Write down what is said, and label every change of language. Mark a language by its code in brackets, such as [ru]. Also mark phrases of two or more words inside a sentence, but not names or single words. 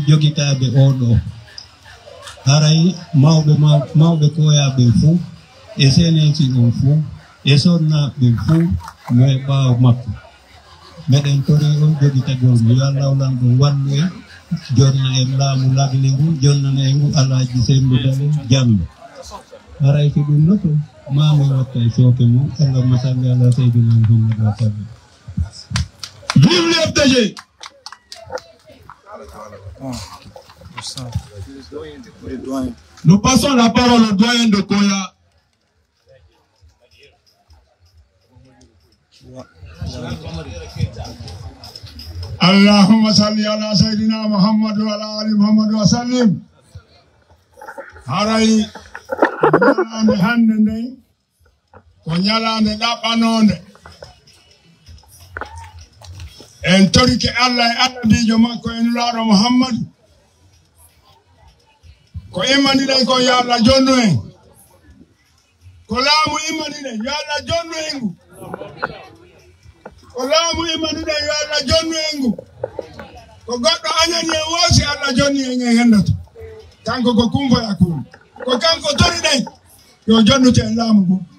[ff] jogitaabe odo haray mawbe Koya be fu e senensi on fuu e sonnaɓe fuu no e ɓaawo makko meɗen tori on jogi tagol mo yo Allah lan ɗum wallu en jonna en laamu lagle ngu jonnana e ngu Alaaji Sembou Dale Diallo haray ko ɗum noto mami watta e sooke mum [ar] اللهم صل على سيدنا محمد وسلم. [fr] Vive le FDG. Nous passons la parole au doyen de Koya. [ar] اللهم صل على سيدنا محمد وعلى آل محمد وسلم. [ff] Haray nyalande hande nde ko nyalande ɗaɓɓanonde en torike Allah e annabijo makko en nulaaɗo Muhammad ko immaniɗen ko yo Allah jonnu en ko laamu immaniɗen yo Allah jonnu en ngu ko laamu immaniɗen yo Allah jonnu en ngu ko goɗɗo añani en woosi Allah jonni en e hendoto kanko ko kumfoya kun ko kanko toriɗen yo jonnute en laamu ngu